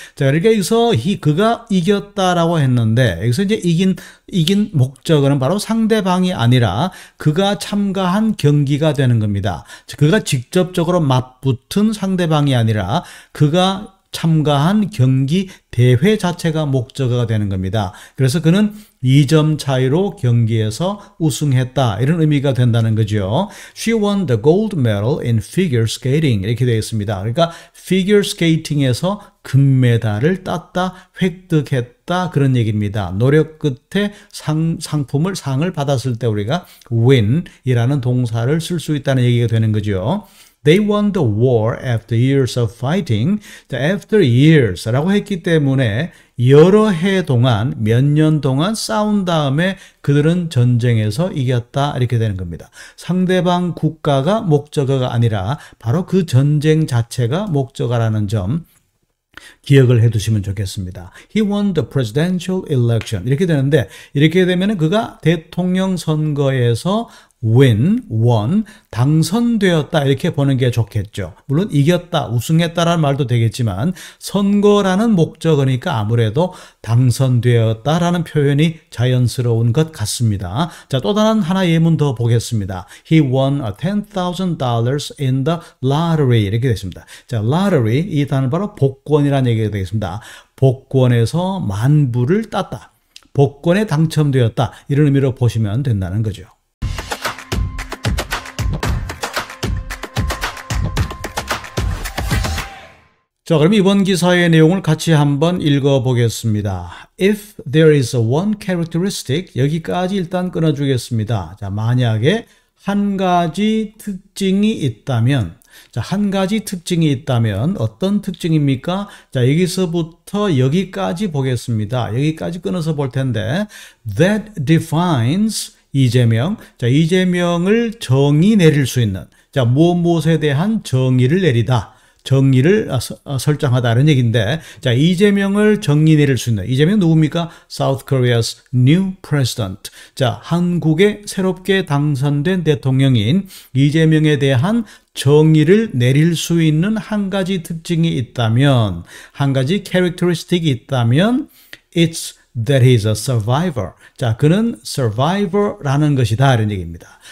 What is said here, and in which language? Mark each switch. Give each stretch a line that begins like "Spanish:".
Korean: 자, 그러니까 여기서 그가 이겼다라고 했는데, 여기서 이제 이긴 목적어는 바로 상대방이 아니라 그가 참가한 경기가 되는 겁니다. 그가 직접적으로 맞붙은 상대방이 아니라 그가 참가한 경기 대회 자체가 목적어가 되는 겁니다. 그래서 그는 2점 차이로 경기에서 우승했다 이런 의미가 된다는 거죠.
English: She won the gold medal in figure skating
Korean: 이렇게 되어 있습니다. 그러니까 figure skating에서 금메달을 땄다, 획득했다 그런 얘기입니다. 노력 끝에 상을 받았을 때 우리가 win이라는 동사를 쓸 수 있다는 얘기가 되는 거죠.
English: They won the war after years of fighting.
Korean: after years라고 했기 때문에 여러 해 동안, 몇 년 동안 싸운 다음에 그들은 전쟁에서 이겼다 이렇게 되는 겁니다. 상대방 국가가 목적어가 아니라 바로 그 전쟁 자체가 목적어라는 점 기억을 해 두시면 좋겠습니다.
English: He won the presidential election
Korean: 이렇게 되는데, 이렇게 되면 그가 대통령 선거에서 won, 당선되었다 이렇게 보는 게 좋겠죠. 물론 이겼다, 우승했다라는 말도 되겠지만 선거라는 목적어니까 아무래도 당선되었다라는 표현이 자연스러운 것 같습니다. 자, 또 다른 하나 예문 더 보겠습니다.
English: He won $10,000 in the lottery
Korean: 이렇게 되겠습니다. 자, lottery 이 단어는 바로 복권이라는 얘기가 되겠습니다. 복권에서 만불을 땄다, 복권에 당첨되었다 이런 의미로 보시면 된다는 거죠. 자, 그럼 이번 기사의 내용을 같이 한번 읽어보겠습니다.
English: If there is one characteristic,
Korean: 여기까지 일단 끊어주겠습니다. 자, 만약에 한 가지 특징이 있다면, 자, 한 가지 특징이 있다면 어떤 특징입니까? 자, 여기서부터 여기까지 보겠습니다. 여기까지 끊어서 볼 텐데,
English: that defines
Korean: 이재명. 자, 이재명을 정의 내릴 수 있는, 자, 무엇에 대한 정의를 내리다. 정의를 설정하다는 얘기인데, 자, 이재명을 정의 내릴 수 있는, 이재명 누굽니까?
English: South Korea's new president.
Korean: 자, 한국의 새롭게 당선된 대통령인 이재명에 대한 정의를 내릴 수 있는 한 가지 특징이 있다면, 한 가지 characteristic이 있다면,
English: it's that he's a survivor.
Korean: 자, 그는 survivor라는 것이다 이런 얘기입니다.